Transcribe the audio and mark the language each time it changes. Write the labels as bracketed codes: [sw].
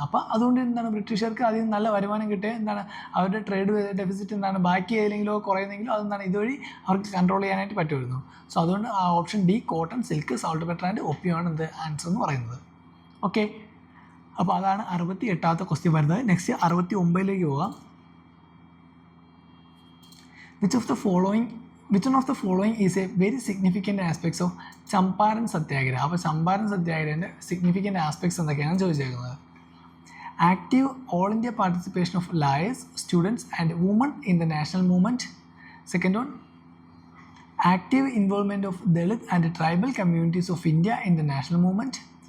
[ml] അപ്പോൾ അതുകൊണ്ട് എന്താണ് ബ്രിട്ടീഷുകാർക്ക് അതിൽ നിന്ന് നല്ല വരുമാനം കിട്ടുക, എന്താണ് അവരുടെ ട്രേഡ് ഡെഫിസിറ്റ് എന്താണ് ബാക്കി ഏതെങ്കിലോ കുറയുന്നെങ്കിലോ അതെന്താണ് ഇതുവഴി അവർക്ക് കൺട്രോൾ ചെയ്യാനായിട്ട് പറ്റുമായിരുന്നു. സോ അതുകൊണ്ട് ആ option D cotton, silk, salt പെറ്റർ and ഒപ്പിയമാണ് എന്ത് ആൻസർ എന്ന് പറയുന്നത്. ഓക്കെ, അപ്പോൾ അതാണ് 68ാമത്തെ ക്വസ്റ്റ്യൻ വരുന്നത്. നെക്സ്റ്റ് 69ലേക്ക് പോകാം. [en] Which one of the following is a very significant aspects of Champaran Satyagraha? [ml] അപ്പോൾ ചമ്പാരൻ സത്യാഗ്രഹത്തിൻ്റെ സിഗ്നിഫിക്കൻ്റ് ആസ്പെക്ട്സ് എന്തൊക്കെയാണ് ചോദിച്ചേക്കുന്നത്. [en] Active all India participation of lawyers, students and woman in the national movement. Second one, active involvement of Dalit and tribal communities of India in the national movement.